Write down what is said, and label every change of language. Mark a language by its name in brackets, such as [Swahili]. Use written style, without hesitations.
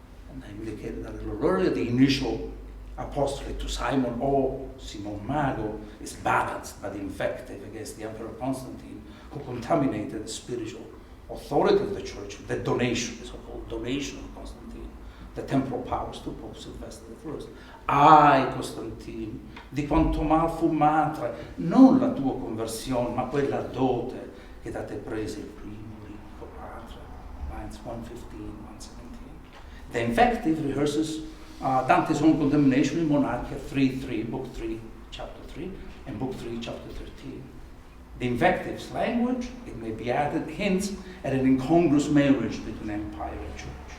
[English] And I indicated that a little earlier, the initial apostolate to Simon or Simon Mago is balanced by the invective against the Emperor Constantine, who contaminated the spiritual authority of the church with the donation, the so-called donation of Constantine, the temporal powers to Pope Sylvester I. [Italian] Costantino, di quanto mal fu madre, non la tua conversione, ma quella dote che da te prese il primo ricco padre. [English] Lines 115, 117. The invective rehearses Dante's own condemnation in Monarchia 3:3, Book 3, Chapter 3, and Book 3, Chapter 13. The invective's language, it may be added, hints at an incongruous marriage between empire and church.